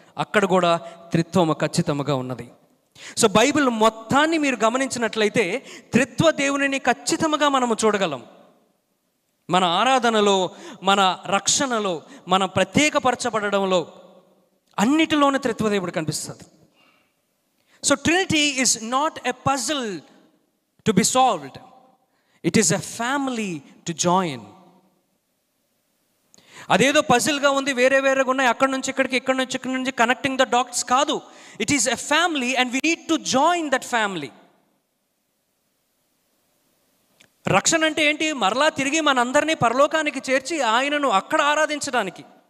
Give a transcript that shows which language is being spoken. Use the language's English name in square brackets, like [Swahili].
[Telugu] అక్కడ కూడా త్రిత్వము ఖచ్చితంగా ఉన్నది. సో బైబిల్ మొత్తాన్ని మీరు గమనించినట్లయితే త్రిత్వ దేవునిని ఖచ్చితంగా మనము చూడగలం. మన ఆరాధనలో, మన రక్షణలో, మన ప్రత్యేకపరచబడడంలో, అన్నిటిలోనూ త్రిత్వ దేవుడు కనిపిస్తుంది. [English] So trinity is not a puzzle to be solved. It is a family to join. [Telugu] అదేదో పజిల్గా ఉంది, వేరే వేరేగా ఉన్నాయి, అక్కడి నుంచి ఇక్కడికి, ఇక్కడి నుంచి ఇక్కడి నుంచి [English] connecting the dots [Telugu] కాదు. [English] It is a family and we need to join that family. [Telugu] రక్షణ అంటే ఏంటి? మరలా తిరిగి మనందరినీ పరలోకానికి చేర్చి ఆయనను అక్కడ ఆరాధించడానికి.